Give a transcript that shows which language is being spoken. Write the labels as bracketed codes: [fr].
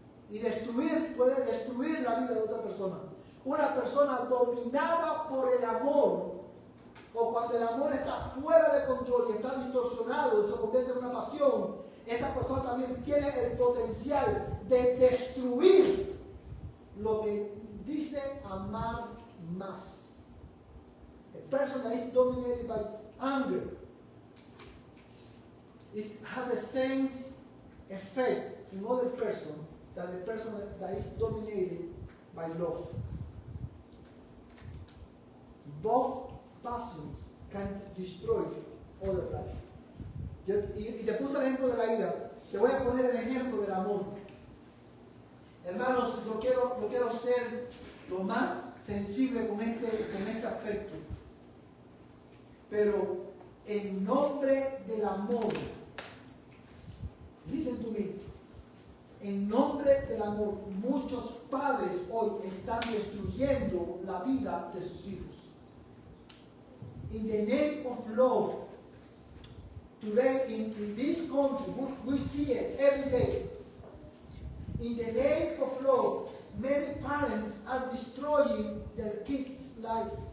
[es] Y destruir puede destruir la vida de otra persona. Una persona dominada por el amor, o cuando el amor está fuera de control y está distorsionado y se convierte en una pasión, esa persona también tiene el potencial de destruir lo que dice amar más. [en] A person that is dominated by anger, it has the same effect in other person than the person that is dominated by love. Both passions can destroy other life. [es] Y te puse el ejemplo de la ira. Te voy a poner el ejemplo del amor. Hermanos, yo quiero ser lo más sensible con este aspecto. Pero en nombre del amor, [en] listen to me, [es] en nombre del amor, muchos padres hoy están destruyendo la vida de sus hijos. [en] In the name of love, today in this country, we see it every day. In the name of love, many parents are destroying their kids' life.